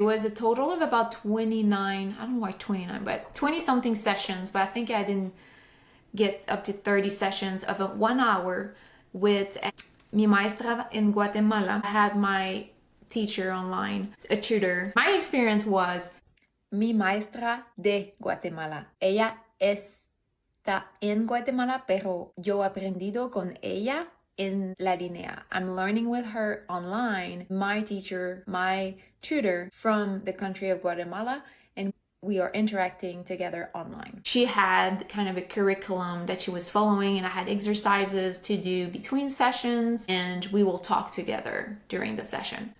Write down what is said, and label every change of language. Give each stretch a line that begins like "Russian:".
English: It was a total of about 29, I don't know why 29, but 20 something sessions, but I think I didn't get up to 30 sessions of 1 hour with
Spanish: mi maestra
English: in Guatemala. I had my teacher online, a tutor. My experience was
Spanish: mi maestra de Guatemala. Ella está en Guatemala, pero yo aprendido con ella en la línea.
English: I'm learning with her online, my teacher, my tutor from the country of Guatemala, and we are interacting together online. She had kind of a curriculum that she was following, and I had exercises to do between sessions, and we will talk together during the session.